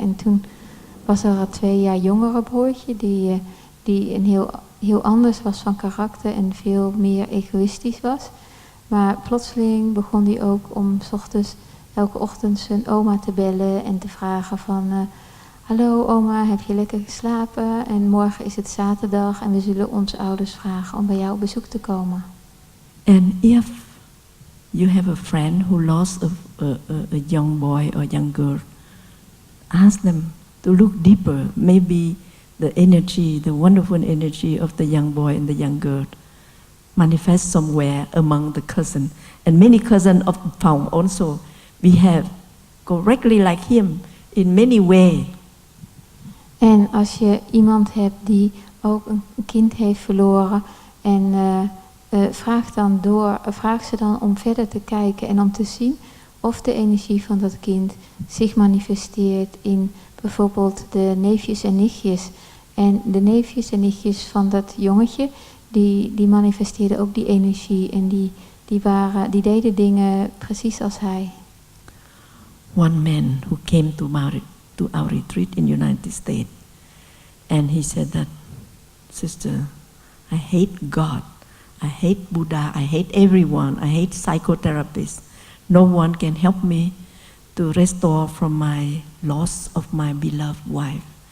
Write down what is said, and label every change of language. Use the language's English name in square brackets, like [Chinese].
[Dutch] En toen was er een 2 jaar jongere broertje die een heel anders was van karakter en veel meer egoïstisch was. Maar plotseling begon hij ook om 's ochtends elke ochtend zijn oma te bellen en te vragen van hallo oma, heb je lekker geslapen? En morgen is het zaterdag en we zullen onze ouders vragen om bij jou op bezoek te komen. [English] And if you have a friend who lost a young boy or young girl, ask them to look deeper. Maybe the energy, the wonderful energy of the young boy and the young girl manifest somewhere among the cousin. And many cousins of Phong also behave correctly like him in many ways. [Dutch] En als je iemand hebt die ook een kind heeft verloren en vraag ze dan om verder te kijken en om te zien of de energie van dat kind zich manifesteert in bijvoorbeeld de neefjes en nichtjes. En de neefjes en nichtjes van dat jongetje, die manifesteerden ook die energie en die die deden dingen precies als hij. [English] One man who came to our retreat in United States, and he said that, "Sister, I hate God, I hate Buddha, I hate everyone, I hate psychotherapists. No one can help me to restore from my loss of my beloved wife.